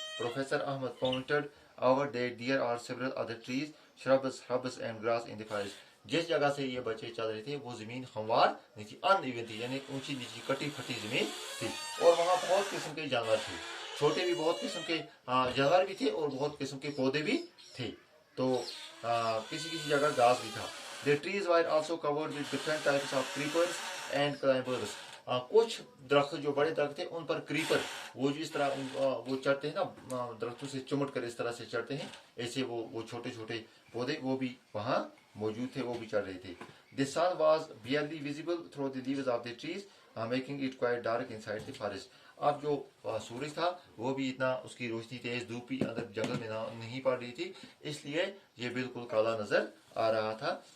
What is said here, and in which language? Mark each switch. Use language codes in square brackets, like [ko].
[en] Professor Ahmed pointed out that there are several other trees, shrubs and grass in the forest. [hi] जिस जगह से ये बच्चे चल रहे थे वो ज़मीन हमवार नहीं थी, अनइवन थी, यानी ऊंची नीची कटी फटी ज़मीन थी, और वहाँ बहुत किस्म के जानवर थे, छोटे भी बहुत किस्म के जानवर भी थे और बहुत किस्म के पौधे भी थे, तो किसी किसी जगह घास भी था. [en] The trees were also covered with different types of creepers and climbers. [hi] कुछ दरख्त जो बड़े दरख्त थे उन पर क्रीपर, वो जो इस तरह वो चढ़ते हैं ना दरख्तों से चुमट कर इस तरह से चढ़ते हैं, ऐसे वो छोटे छोटे पौधे वो भी वहाँ मौजूद थे, वो भी चढ़ रहे थे. [en] The sun was barely visible through the leaves of the trees, making it quite dark inside the forest. [hi] अब जो सूरज था वो भी इतना उसकी रोशनी तेज धूप भी अंदर जंगल में नहीं पड़ रही थी, इसलिए ये बिल्कुल काला नजर आ रहा था.